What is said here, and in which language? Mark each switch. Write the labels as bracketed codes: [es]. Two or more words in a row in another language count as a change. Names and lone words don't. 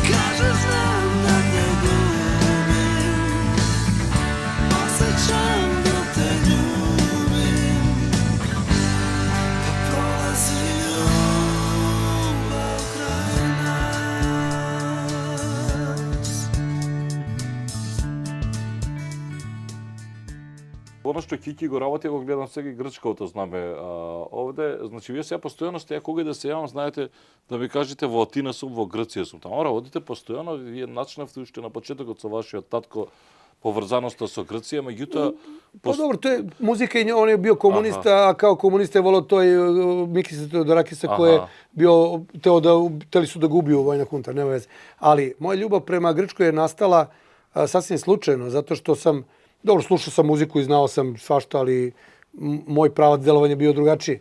[sr] Kažeš znam da te gubim, osjećam dok te ljubim, prolazi ljubav kraj nas. [mk] Оно што Кики го работи, го гледам сега и грчкото знаме овде. Значи, вие сега постојано сте, кога да се јавам, знаете, да ми кажете во Атина сум, во Грција сум. Тамо работите постојано, вие начнавте уште на почетокот со вашиот татко поврзаноста со Грција, меѓутоа... [sr] Pa dobro, to je muzika i on je bio komunista, a kao komunista je volao toj Mikisa Teodorakisa koji je bio, hteli su da ga ubiju vojna hunta, nema veze. Ali moja ljubav prema Grčkoj je nastala sasvim slučajno, zato što sam, dobro, slušao sam muziku i znao sam svašta, ali moj pravac delovanja je bio drugačiji.